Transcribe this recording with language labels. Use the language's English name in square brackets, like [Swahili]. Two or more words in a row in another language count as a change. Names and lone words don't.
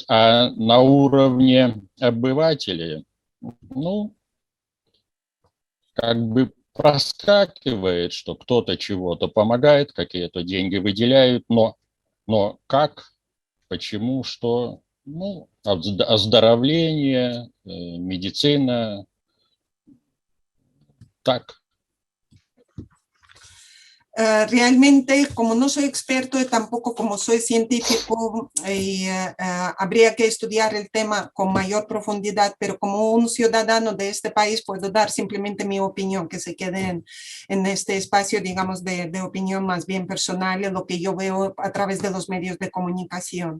[Russian] А на уровне обывателей, ну, как бы проскакивает, что кто-то чего-то помогает, какие-то деньги выделяют, но как, почему, что, ну, оздоровление, медицина, так. [Spanish] Realmente, como no soy experto y tampoco como soy científico, habría que estudiar el tema con mayor profundidad, pero como un ciudadano de este país puedo dar simplemente mi opinión, que se quede en este espacio, digamos, de opinión más bien personal, en lo que yo veo a través de los medios de comunicación.